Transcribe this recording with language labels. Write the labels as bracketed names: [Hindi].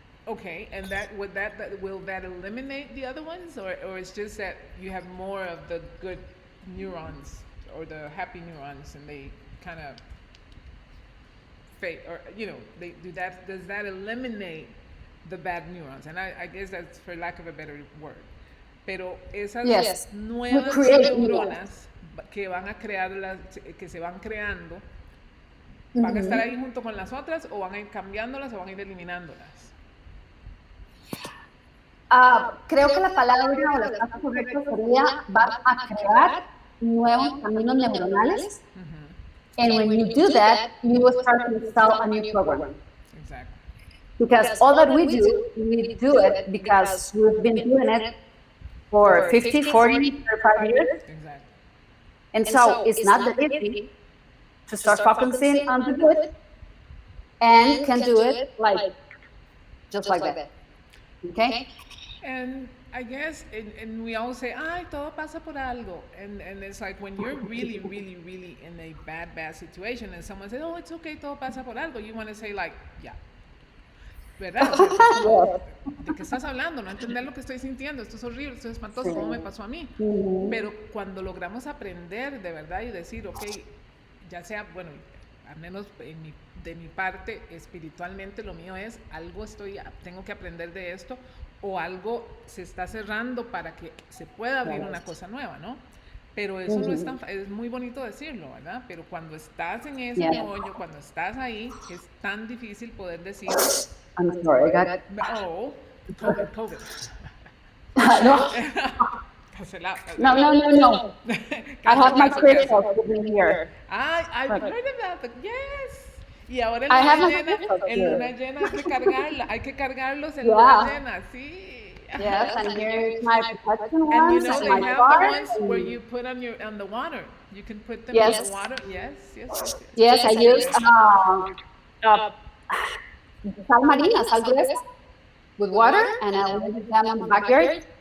[English] Okay, and will that eliminate the other ones, or it's just that you have more of the good neurons or the happy neurons, and they kind of fade, or they do that? Does that eliminate the bad neurons? And I guess that's for lack of a better word. [Spanish] Pero esas nuevas neuronas que van a crear que se van creando, ¿van a estar ahí junto con las otras, o van a ir cambiándolas, o van a ir eliminándolas? Creo que la palabra o la frase correcta sería vas a crear nuevos caminos neuronales. [English] And when you do that, you will start to install a new program. Exactly. Because all that we do it because we've been doing it for 50, 40, 35 years. Exactly. And so it's not that easy to start focusing on the good and can do it just like that. Okay? And I guess, and we all say, [Spanish] ay, todo pasa por algo. [English] And it's like when you're really, really, really in a bad situation and someone says, oh, it's okay, [Spanish] todo pasa por algo, [English] you want to say like, yeah. ¿Verdad? ¿De qué estás hablando? No entender lo que estoy sintiendo. Esto es horrible, esto es espantoso, ¿cómo me pasó a mí? Pero cuando logramos aprender de verdad y decir, ok, ya sea, bueno, al menos de mi parte, espiritualmente, lo mío es, tengo que aprender de esto, o algo se está cerrando para que se pueda abrir una cosa nueva, ¿no? Pero eso no es muy bonito decirlo, ¿verdad? Pero cuando estás en ese meollo, cuando estás ahí, es tan difícil poder decir... I'm sorry, I got... Oh, COVID. No. [Spanish] Cancelado. [English] No. I have my crystals with me here. I've heard about that, yes. [Spanish] Y ahora en luna llena hay que cargarlos en luna llena, sí. [English] Yes, and here's my protection ones. And you know and they my have cards. the ones where you put on the water. You can put them in the water. Yes, I use [Spanish] sal marina, sal gruesa, [English] with water, and I leave them on the backyard.